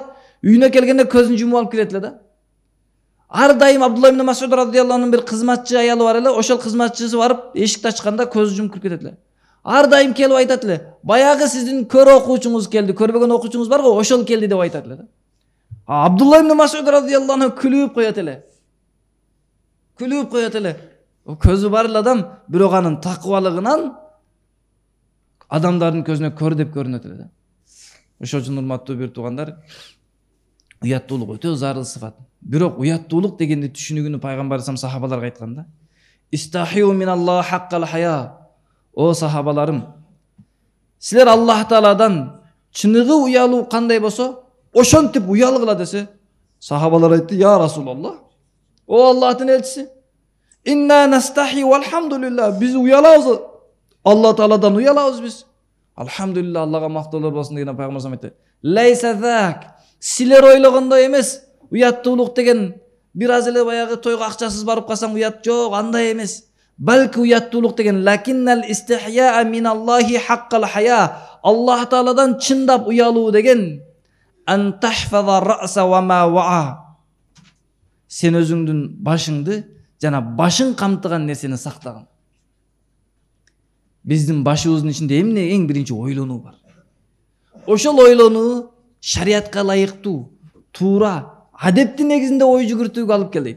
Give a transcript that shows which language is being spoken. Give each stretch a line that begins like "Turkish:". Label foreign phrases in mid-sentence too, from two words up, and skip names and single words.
Kyrgyz: Үйүнө келгенде көзүн жумуп алып келет эле да. Ар дайым Абдулла ибн Масуд
Arabic: رضي الله عنه
Kyrgyz: бир кызматчы аялы бар эле. Ошол кызматчысы барып эшикти ачканда көзү жумуп кирип кетет эле. Ар дайым келип айтат эле. Баягы сиздин көр окуучуңуз келди, көрбөгөн окуучуңуз бар го, ошол келди деп айтат эле да. Абдулла ибн Масуд
Arabic: رضي الله عنه
Kyrgyz: күлүп коет эле. Күлүп коет эле. Көзү бар эле адам, бирок анын такыбалыгынан адамдардын көзүнө көр деп көрүнөт эле да. Ошол үчүн урматтуу бир туугандар, уяттуулук өтө зарыл сыфат. Бирок уяттуулук дегенди түшүнүгүнү пайгамбар сахабаларга айтканда,
Arabic: استحيوا من الله حق الحياء.
Kyrgyz: О сахабаларым, силер Аллах Тааладан чыныгы уялуу кандай болсо, ошентип уялгыла десе, сахабалар айтты:
Arabic: "يا رسول الله,
Kyrgyz: о Аллахтын элчиси,
Arabic: إنا نستحيي والحمد لله,
Kyrgyz: биз уялабыз. Аллах Тааладан уялабыз биз. Алхамдулилlah, Аллага мактоолор болсун" деген пайгамбар айтты.
Arabic: ليس ذاك,
Kyrgyz: силер ойлогондой эмес. Уяттуулук деген бир аз эле баягы тойго акчасыз барып калсаң уят жок, андай эмес. Балки уяттуулук деген
Arabic: لكن الاستحياء من الله حق الحياء.
Kyrgyz: Аллах Тааладан чындап уялуу деген
Arabic: أن تحفظ الرأس وما وعى.
Kyrgyz: Сен өзүңдүн башыңды жана башың камтыган нерсени сактаган. Биздин башыбыздын ичинде эмне эң биринчи ойлонуу бар. Ошол ойлонуу шариатка ылайыктуу, туура, адептин негизинде ой жүгүртүүгө алып келет.